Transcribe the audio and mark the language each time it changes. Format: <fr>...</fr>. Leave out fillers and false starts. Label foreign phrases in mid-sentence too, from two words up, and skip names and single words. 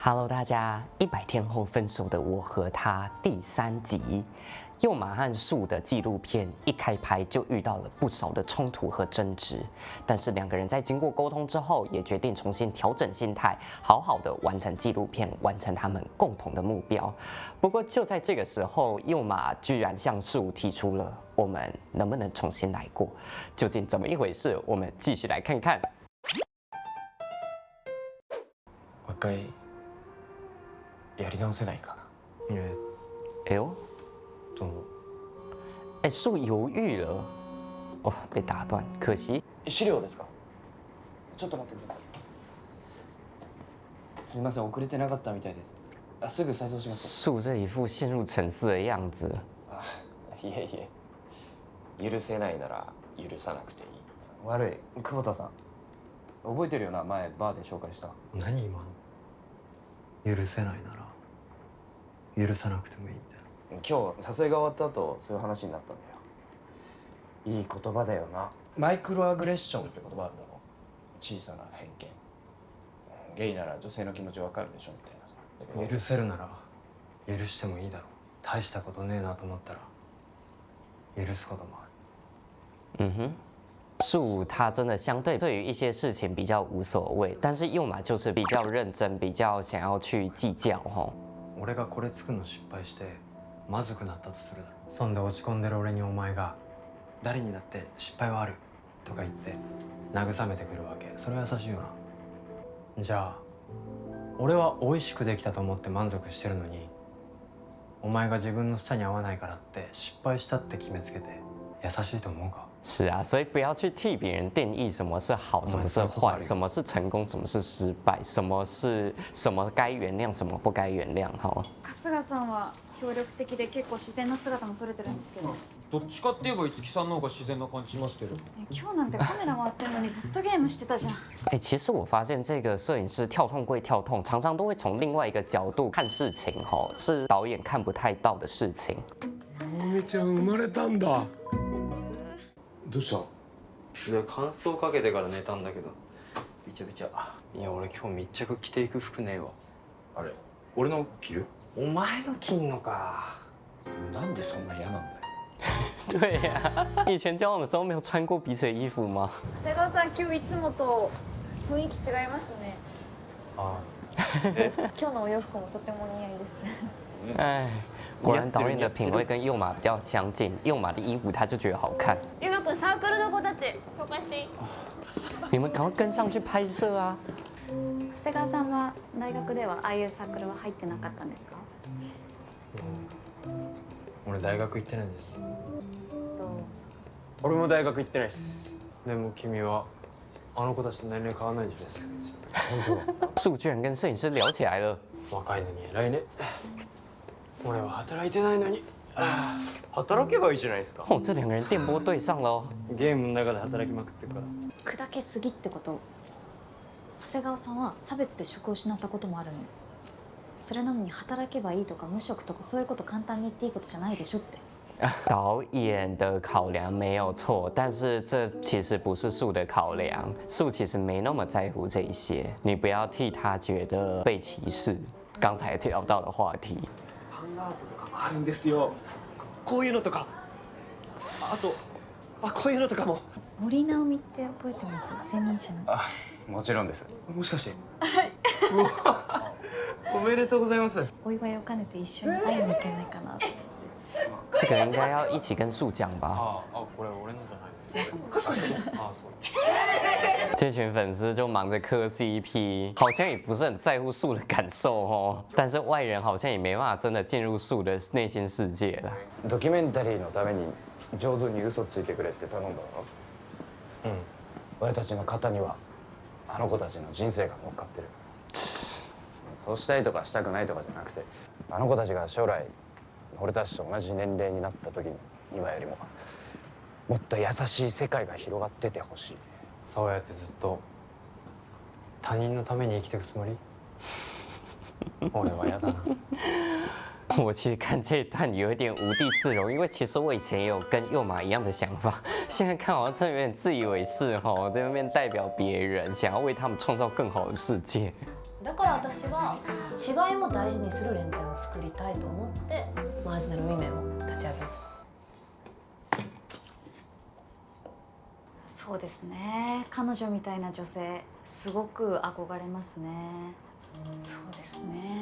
<zh>Hello，大家，100天后分手的我和他第3集，佑马和树的纪录片一开拍就遇到了不少的冲突和争执，但是两个人在经过沟通之后，也决定重新调整心态，好好的完成纪录片，完成他们共同的目标。不过就在这个时候，佑马居然向树提出了我们能不能重新来过？究竟怎么一回事？我们继续来看看。</zh> <ja>もう一回やり直せないかな。</ja> <zh>哎呦，</zh> <ja>どう？</ja> <zh>哎，树犹豫了，哦，被打断，可惜。</zh> <ja>資料ですか？ちょっと待ってください。すみません、遅れてなかったみたいです。あ、すぐ再送します。</ja> <zh>树这一副陷入沉思的样子。</zh> <ja>あ、いえいえ。許せないなら許さなくていい。悪い、久保田さん。覚えてるよな、前バーで紹介した。何今の？許せないなら許さなくてもいいみたいな。今日誘いが終わった後そういう話になったんだよ。いい言葉だよな。マイクロアグレッションって言葉あるだろ。小さな偏見。ゲイなら女性の気持ちわかるでしょみたいなさ。許せるなら許してもいいだろう。大したことねえなと思ったら許すこともある。</ja> <zh>嗯哼。树他真的相对于一些事情比较无所谓，但是佑马就是比较认真，比较想要去计较吼。</zh> <ja>俺がこれ作るの失敗してまずくなったとするだろ。そんで落ち込んでる俺にお前が誰にだって失敗はあるとか言って慰めてくるわけ。それは優しいよな。じゃあ俺は美味しくできたと思って満足してるのにお前が自分の舌に合わないからって失敗したって決めつけて優しいと思うか？</ja> <zh>是啊，所以不要去替别人定义什么是好，什么是坏，什么是成功，什么是失败，什么该原谅，什么不该原谅哈。</zh> <ja>春日さんは協力的で結構自然な姿も撮れてるんですけど、どっちかって言えば五木さんの方が自然な感じしますけど。今日なんてカメラ回ってるのにずっとゲームしてたじゃん。</ja> <zh>哎，其实我发现这个摄影师跳痛归跳痛，常常都会从另外一个角度看事情吼，是导演看不太到的事情。</zh> <ja>直美ちゃん生まれたんだ。どうした？で乾燥かけてから寝たんだけどびちゃびちゃ。いや俺今日密着着ていく服ねえわ。あれ、俺の着る？お前の着んのか。なんでそんな嫌なんだよ。</ja> <zh>对呀、以前交往的时候没有穿过彼此的衣服吗？</zh> <ja>長谷川さん今日いつもと雰囲気違いますね。あ今日のお洋服もとても似合いですね。</ja> <zh>哎，果然导演的品味跟佑马比较相近，佑马的衣服他就觉得好看。</zh> <ja>ゆうまくんサークルの子たち紹介していい？</ja> <zh>你们赶快跟上去拍摄啊！</zh> <ja>長谷川さんは大学ではああいうサークルは入ってなかったんですか？俺大学行ってないです。俺も大学行ってないっす。でも君はあの子たちと年齢変わらないでしょ。</ja> <zh>树居然跟摄影师聊起来了。</zh> <ja>若いのに偉いね。俺は働いてないのに。働けばいいじゃないですか。</ja> <zh>哦，这两个人电波对上了哦。</zh> <ja>ゲームの中で働きまくってるから。砕けすぎってこと。長谷川さんは差別で職を失ったこともあるの。それなのに働けばいいとか無職とかそういうこと簡単に言っていいことじゃないでしょって。</ja> <zh>导演的考量没有错，但是这其实不是树的考量。树其实没那么在乎这一些，你不要替他觉得被歧视。刚才聊到的话题，</zh> <ja>ファンアートとかもあるんですよ。こういうのとか。あと、こういうのとかも。森直美って覚えてます？前任者の。あ、もちろんです。もしかして。はい。おめでとうございます。お祝いを兼ねて一緒に会いに行けないかなって。</ja> <zh>这个应该要一起跟树讲吧。</zh> <ja>これ俺のじゃないです。そう。</ja> <zh>这群粉丝就忙着磕 CP，好像也不是很在乎树的感受哦。但是外人好像也没办法真的进入树的内心世界了。</zh> <ja>ドキュメンタリーのために上手に嘘ついてくれって頼んだの。俺たちの肩にはあの子たちの人生が乗っかってる。そうしたいとかしたくないとかじゃなくて、あの子たちが将来俺たちと同じ年齢になった時に今よりももっと優しい世界が広がっててほしい。そうやってずっと他人のために生きていくつもり？俺は嫌だな。</ja> <zh>我其实看这一段有一点无地自容，因为其实我以前也有跟佑马一样的想法，现在看好像真的有点自以为是哈，在那边代表别人，想要为他们创造更好的世界。</zh> <ja>だから私は違いも大事にする連帯を作りたいと思ってマージナルウィメンを立ち上げました。そうですね。彼女みたいな女性すごく憧れますね。そうですね。</ja>